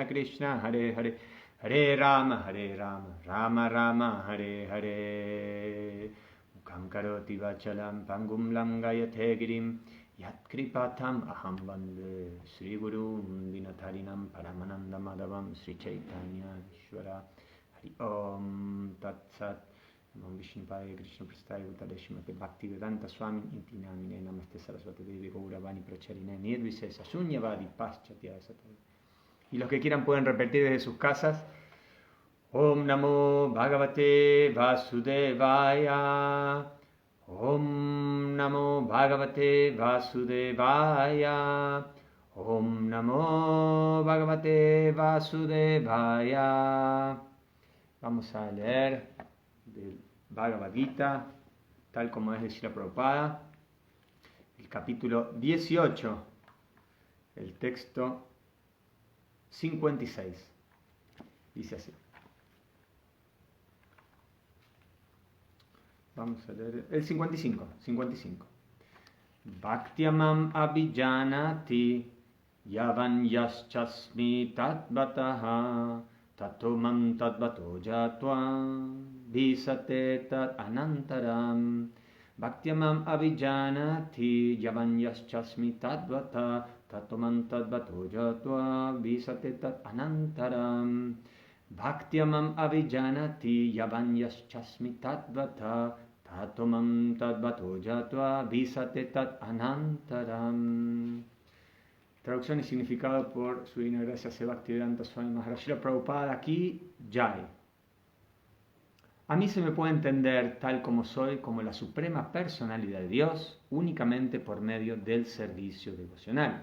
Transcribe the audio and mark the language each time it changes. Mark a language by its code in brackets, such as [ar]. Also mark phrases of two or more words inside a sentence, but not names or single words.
[sa] Krishna Hare Hare Hare Rama Rama Rama Hare Hare Mukam Karoti Vachalam Pangum Langayate Girim Yat Kripatam Aham Vande Sri Guru Dinatarinam Paramananda Madhavam Sri Chaitanya Ishvara Hari Om Tat Sat Nam Vishnupadaya Krishna Prasthaya Uttareshimate Bhakti Vedanta Swami Intinamine Namaste Saraswati Devi Gauravani Pracharine Nirvisesa Sunyavadi Paschatya Sataya. [es] Y los que quieran pueden repetir desde sus casas. [sa] Om Namo Bhagavate Vasudevaya. Om Namo Bhagavate Vasudevaya. Om Namo Bhagavate Vasudevaya. [es] Vamos a leer del Bhagavad Gita, tal como es de Srila Prabhupada, el capítulo 18, el texto 56. Dice así. Vamos a leer el 55. [sa] Bhaktyamam abhijanati yavan yaschasmi tatbataha tatomam tatbato jatva visate tat anantaram. Bhaktyamam abhijanati yavan yaschasmi tatbata tatomam tatbato jatva visate tat anantaram. Bhaktyamam abhijanati yavan yaschasmi tatvata tatomam tadvato jatva visate tat anantaram. [es] Traducción y significado por su divina gracia Sri Bhaktivedanta Swami Maharaj Srila Prabhupada aquí, Jai. A mí se me puede entender tal como soy, como la suprema personalidad de Dios, únicamente por medio del servicio devocional.